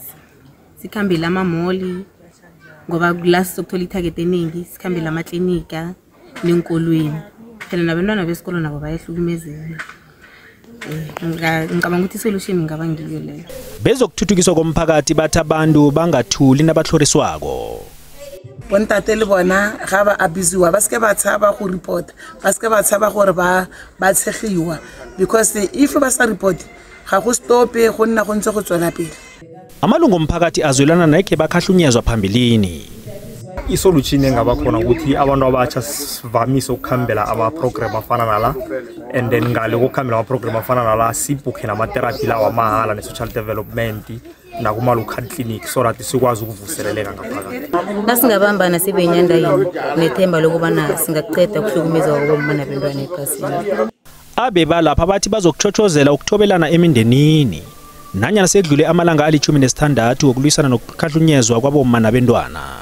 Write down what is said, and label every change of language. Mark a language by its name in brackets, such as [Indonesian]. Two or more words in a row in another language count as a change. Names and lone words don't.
[South Ndebele] Sikhambile ama-mall ngoba kulasi sokuthola itarget eningi, sikhambile amaklinika nenkolweni. Phela nabantwana besikolo nabo bayahlukumezeka. Ngicabanga ukuthi isolution ingaba ngiyo leyo. Bezokuthuthukiswa komphakathi bathi abantu bangathuli nabahloriswako. [Tswana] bontate le bona ga ba abusiwa ba seke ba tshaba go report ba seke ba tshaba gore ba tshegiwa [English] because if [Tswana] ba sa report ga go stope go nna go ntse go tswela pele. [South Ndebele] Amalungu omphakathi azwelana nake bakhahlunyezwa phambilini. Isolution engaba khona ukuthi abantu abatsha sivamise ukukhambela ama-program afana nala [English] and then [South Ndebele] ngale kokukhambela ama-program afana nala sibhukhe nama-therapy lawa mahala ne- [English] social development [South Ndebele] nakuma- [English] local clinic so that [South Ndebele] sikwazi ukuvuseleleka ngaphakathi. Nasingabambana sibe inyanda yini nethemba lokubana singaqeda ukuhlukumeza kwabomma nabantwana ephasini. Abeba lapha bathi bazokuchochozela ukuthobelana emindenini nanyana sekudlule amalanga ali-16 wokulwisana nokukhahlunyezwa kwabomma nabantwana.